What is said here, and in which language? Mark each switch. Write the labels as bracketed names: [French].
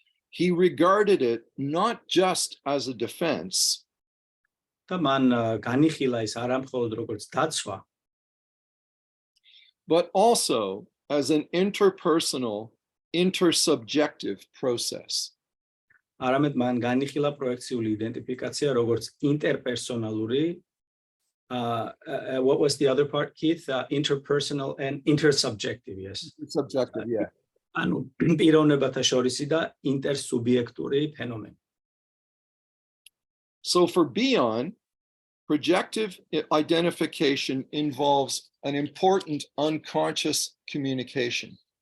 [English] He regarded it not just as a defense, [Georgian] და მან განიხილა ის არა მხოლოდ როგორც დაცვა, [English] but also as an interpersonal, intersubjective process. [Georgian] არამედ მან განიხილა პროექციული იდენტიფიკაცია როგორც ინტერპერსონალური [English] what was the other part, Keith? Interpersonal and intersubjective, yes. Subjective, yeah. [Georgian] ანუ პიროვნებათა შორისი და ინტერსუბიექტური ფენომენი. [English] So for Beyond, projective identification involves an important unconscious communication.